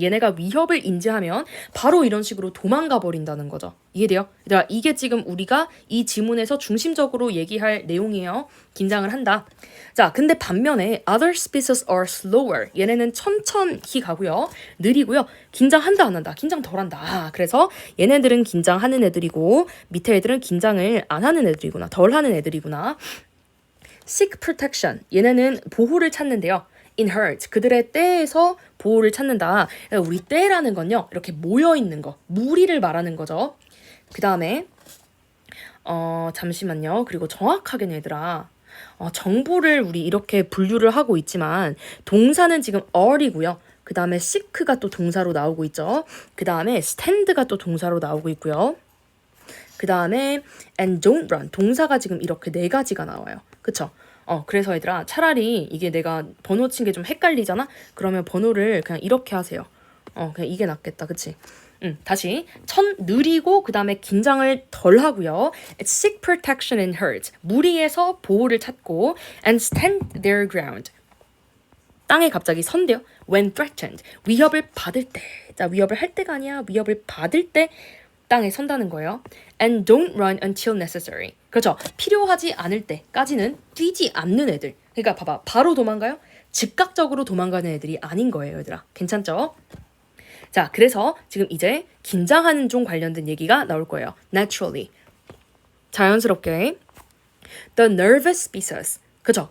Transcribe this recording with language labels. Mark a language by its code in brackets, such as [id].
[ko] 얘네가 위협을 인지하면 바로 이런 식으로 도망가 버린다는 거죠. 이해돼요? 얘들아, 이게 지금 우리가 이 지문에서 중심적으로 얘기할 내용이에요. 긴장을 한다. 자, 근데 반면에 [en] other species are slower. [ko] 얘네는 천천히 가고요. 느리고요. 긴장한다 안 한다. 긴장 덜 한다. 그래서 얘네들은 긴장하는 애들이고 밑에 애들은 긴장을 안 하는 애들이구나. 덜 하는 애들이구나. [en] Seek protection. [ko] 얘네는 보호를 찾는데요. [en] In herd. [ko] 그들의 떼에서 보호를 찾는다. 우리 떼라는 건요. 이렇게 모여있는 거. 무리를 말하는 거죠. 그 다음에 잠시만요. 그리고 정확하게는 얘들아. 정보를 우리 이렇게 분류를 하고 있지만 동사는 지금 are이고요. 그 다음에 seek가 또 동사로 나오고 있죠. 그 다음에 stand가 또 동사로 나오고 있고요. 그 다음에 [en] and don't run. [ko] 동사가 지금 이렇게 네 가지가 나와요. 그쵸? 그래서 얘들아 차라리 이게 내가 번호 친 게 좀 헷갈리잖아? 그러면 번호를 그냥 이렇게 하세요. 그냥 이게 낫겠다. 그치? 다시 느리고 그 다음에 긴장을 덜 하고요. [en] Seek protection in herds. [ko] 무리에서 보호를 찾고 [en] and stand their ground. [ko] 땅에 갑자기 선대요. [en] When threatened. [ko] 위협을 받을 때. 자, 위협을 할 때가 아니야. 위협을 받을 때 땅에 선다는 거예요. [en] And don't run until necessary. [ko] 그렇죠. 필요하지 않을 때까지는 뛰지 않는 애들. 그러니까 봐봐. 바로 도망가요? 즉각적으로 도망가는 애들이 아닌 거예요, 얘들아. 괜찮죠? 자, 그래서 지금 이제 긴장하는 종 관련된 얘기가 나올 거예요. [en] Naturally. [ko] 자연스럽게. [en] The nervous species. [ko] 그죠?